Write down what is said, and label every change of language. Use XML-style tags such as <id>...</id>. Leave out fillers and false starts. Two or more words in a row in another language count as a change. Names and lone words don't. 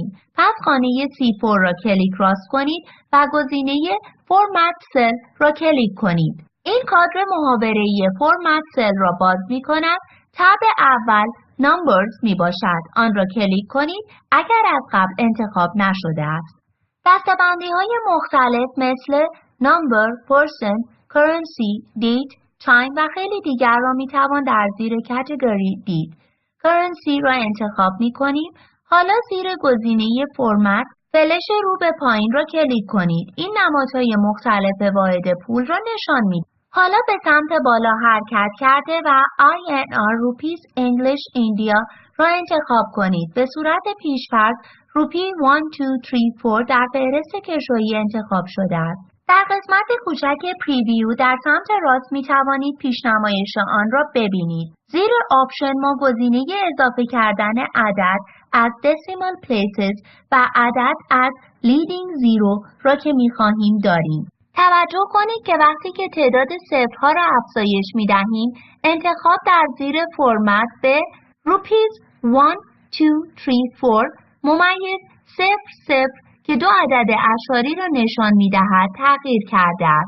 <fa>پس خانه C4 را کلیک راست کنید و گزینه</fa> <en>format cell</en> <fa>را کلیک کنید. این کادر محاوره‌ای</fa> <en>format cell</en> <fa>را باز می‌کند. تب اول نمبرز می باشد. آن را کلیک کنید اگر از قبل انتخاب نشده است. دسته‌بندی های مختلف مثل</fa> <en>number, person, currency, date, time</en> <fa>و خیلی دیگر را می توان در زیر کاتگوری دید. currency را انتخاب می کنیم. حالا زیر گزینه فرمت فلش رو به پایین را کلیک کنید. این نمادهای مختلف واحد پول را نشان می دهد. حالا به سمت بالا حرکت کرده و INR</fa> <en>Rupees English India</en> <fa>را انتخاب کنید. به صورت پیش‌فرض روپی 1، 2، 3، 4 در فهرست کشویی انتخاب شده است. در قسمت کوچک پریویو در سمت راست می توانید پیشنمایش آن را ببینید. زیر آپشن ما گزینه اضافه کردن عدد از</fa> <en>decimal places</en> <fa>و عدد از</fa> <en>leading zero</en> <fa>را که می خواهیم داریم. توجه کنید که وقتی که تعداد صفرها را افزایش می دهیم، انتخاب در زیر فرمت به روپیز 1، 2، 3، 4 ممیز 0، 0 که دو عدد اعشاری را نشان می دهد تغییر کرده است.</fa>